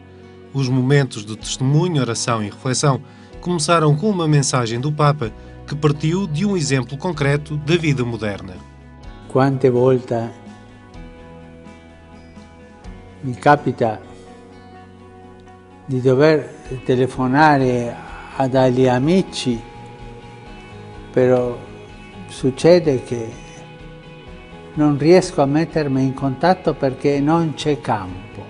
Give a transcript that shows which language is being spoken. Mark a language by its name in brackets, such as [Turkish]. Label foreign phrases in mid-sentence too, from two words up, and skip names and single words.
[Portuguese] Os momentos de testemunho, oração e reflexão começaram com uma mensagem do Papa que partiu de um exemplo concreto da vida moderna. [Italian] Quante volte mi capita di dover telefonare a degli amici, però succede che non riesco a mettermi in contatto perché non c'è campo.